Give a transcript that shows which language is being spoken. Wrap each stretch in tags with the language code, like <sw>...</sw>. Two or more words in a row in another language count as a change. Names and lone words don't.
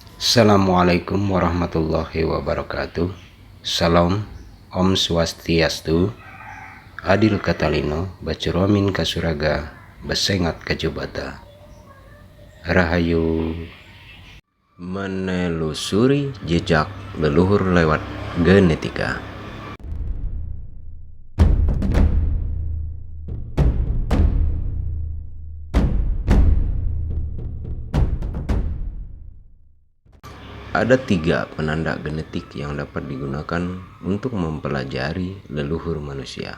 <ar>السلام عليكم ورحمة الله وبركاته.</ar> <id>Salam,</id> <ban>Om Swastiastu,</ban> <knx>Adil Katalino, Bacuromin Kasuraga, Besengat Kajubata.</knx> <id>Rahayu. Menelusuri jejak leluhur lewat genetika. Ada 3 penanda genetik yang dapat digunakan untuk mempelajari leluhur manusia.</id>